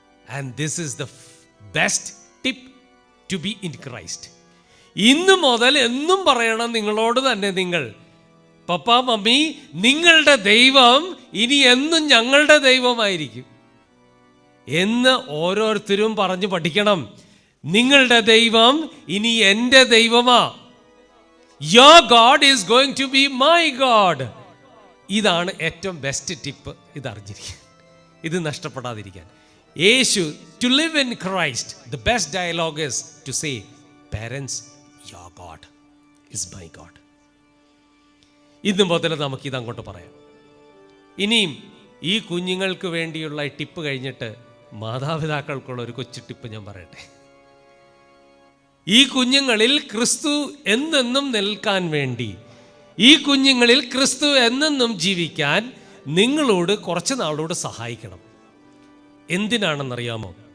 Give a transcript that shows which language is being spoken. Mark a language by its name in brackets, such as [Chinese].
[English] And this is the best tip to be in Christ. [Malayalam] ഇന്ന് മുതൽ എന്നും പറയണം നിങ്ങളോട് തന്നെ, നിങ്ങൾ പപ്പ, മമ്മി, നിങ്ങളുടെ ദൈവം ഇനി എന്നും ഞങ്ങളുടെ ദൈവമായിരിക്കും എന്ന് ഓരോരുത്തരും പറഞ്ഞു പഠിക്കണം. നിങ്ങളുടെ ദൈവം ഇനി എൻ്റെ ദൈവമാ. [English] Your God is going to be my God. [Malayalam] ഇതാണ് ഏറ്റവും ബെസ്റ്റ് ടിപ്പ്. ഇത് അറിഞ്ഞിരിക്കാൻ, ഇത് നഷ്ടപ്പെടാതിരിക്കാൻ. [English] Yesu, to live in Christ, the best dialogue is to say, parents, your God is my God. [Malayalam] ഇന്ന് മുതൽ നമുക്കിത് അങ്ങോട്ട് പറയാം. ഇനിയും ഈ കുഞ്ഞുങ്ങൾക്ക് വേണ്ടിയുള്ള ടിപ്പ് കഴിഞ്ഞിട്ട് മാതാപിതാക്കൾക്കുള്ള ഒരു കൊച്ചു ടിപ്പ് ഞാൻ പറയട്ടെ. ഈ കുഞ്ഞുങ്ങളിൽ ക്രിസ്തു എന്നെന്നും നിൽക്കാൻ വേണ്ടി, ഈ കുഞ്ഞുങ്ങളിൽ ക്രിസ്തു എന്നെന്നും ജീവിക്കാൻ നിങ്ങളോട് കുറച്ച് നാളോട് സഹായിക്കണം. എന്തിനാണെന്നറിയാമോ?